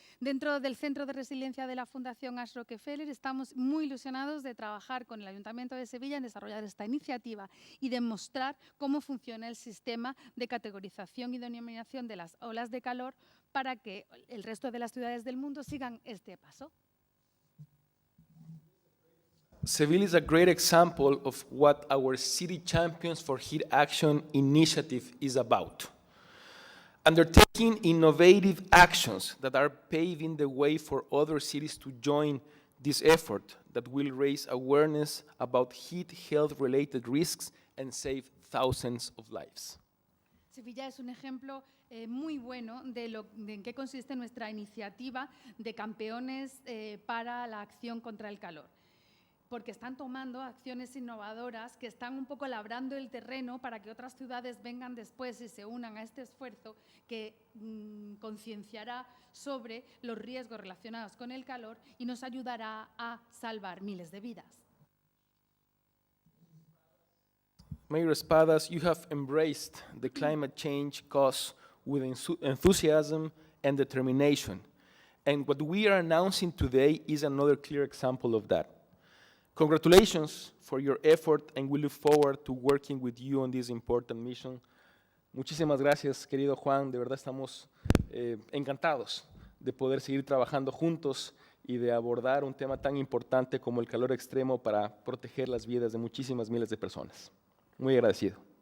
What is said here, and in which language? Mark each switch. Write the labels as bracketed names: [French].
[Spanish] Dentro del Centro de Resiliencia de la Fundación Ash Rockefeller estamos muy ilusionados de trabajar con el Ayuntamiento de Sevilla en desarrollar esta iniciativa y demostrar cómo funciona el sistema de categorización y denominación de las olas de calor para que el resto de las ciudades del mundo sigan este paso. [English] Seville is a great example of what our City Champions for Heat Action initiative is about. Undertaking innovative actions that are paving the way for other cities to join this effort that will raise awareness about heat health-related risks and save thousands of lives. Sevilla es un ejemplo muy bueno de en qué consiste nuestra iniciativa de campeones para la acción contra el calor, porque están tomando acciones innovadoras que están un poco labrando el terreno para que otras ciudades vengan después y se unan a este esfuerzo que concienciará sobre los riesgos relacionados con el calor y nos ayudará a salvar miles de vidas. Mayor Espadas, you have embraced the climate change cause with enthusiasm and determination. And what we are announcing today is another clear example of that. Congratulations for your effort, and we look forward to working with you on this important mission. [Spanish] Muchísimas gracias, querido Juan. De verdad estamos encantados de poder seguir trabajando juntos y de abordar un tema tan importante como el calor extremo para proteger las vidas de muchísimas miles de personas. Muy agradecido.